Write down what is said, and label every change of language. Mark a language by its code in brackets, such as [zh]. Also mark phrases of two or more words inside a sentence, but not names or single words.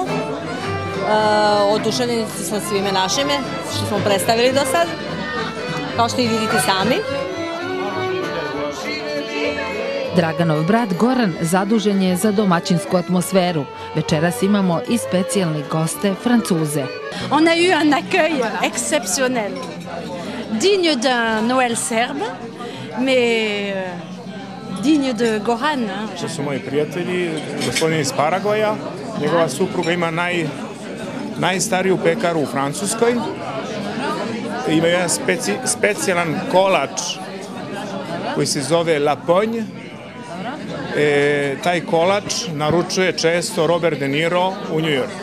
[sr] Oduševljeni sa svime našime što smo predstavili do sad, kao što i vidite sami. Draganov brat Goran zadužen je za domaćinsku atmosferu. Večeras imamo i specijalni goste Francuze. [fr] On a eu un accueil exceptionnel, digne d'un Noël serbe, mais digne de Goran. [sr] To su moji prijatelji, gospodin iz Paragoja. Njegova supruga ima najstariju pekaru u Francuskoj. Ima jedan specijalan kolač koji se zove La Pogne. Taj kolač naručuje često Robert De Niro u New York.